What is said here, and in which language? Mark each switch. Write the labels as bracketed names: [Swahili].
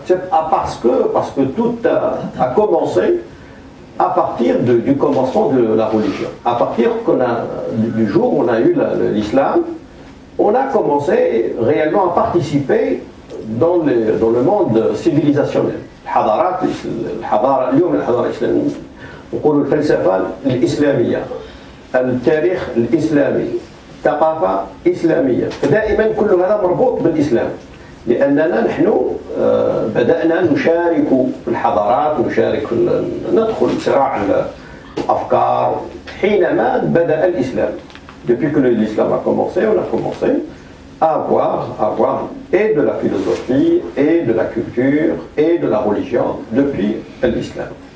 [French] C'est parce que tout a commencé à partir du commencement de la religion. À partir du jour où on a eu l'islam, on a commencé réellement à participer dans le monde civilisationnel. [Arabic] الحضارة اليوم الحضارة الإسلامية نقول الفلسفة الإسلامية, التاريخ الإسلامي, ثقافة إسلامية, فدائما كل هذا مربوط بالإسلام. لأننا نحن بدأنا نشارك في الحضارات، ندخل صراع الأفكار حينما بدأ الإسلام. [French] Depuis que l'islam a commencé, on a commencé à avoir et de la philosophie, et de la culture, et de la religion depuis l'islam.